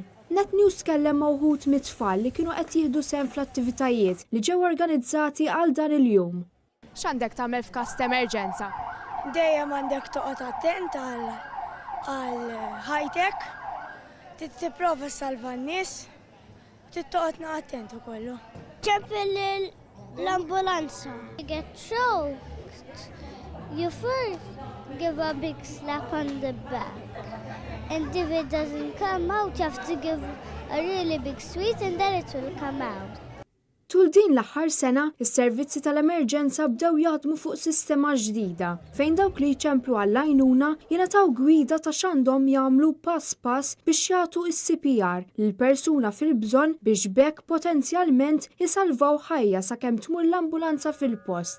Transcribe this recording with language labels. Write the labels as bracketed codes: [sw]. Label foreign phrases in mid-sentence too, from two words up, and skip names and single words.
[mt] Net News kellem ma' wħud mit-tfal li kienu qed jieħdu sehem fl-attivitajiet li ġew organizzati għal dan il-jum. X'għandek tagħmel f'każ ta' emerġenza? Dejjem għandek toqgħod attent għal high-tech, tipprova ssalva n-nies, tittoqgħod attent ukoll. Ċempel l-ambulanza. [en] You get choked. You first give a big slap on the back. And if it doesn't come out, you have to give a really big squeeze and then it will come out. [mt] Tul din l-aħħar sena, is-servizzi tal-emerġenza bdew jaħdmu fuq sistema ġdida fejn dawk li jċemplu għall-għajnuna jingħataw gwida ta' x'għandhom jagħmlu pass pass biex jagħtu s-CPR lill-persuna fil-bżonn biex bekk potenzjalment jisalvaw ħajja sakemm tmur l-ambulanza fil-post.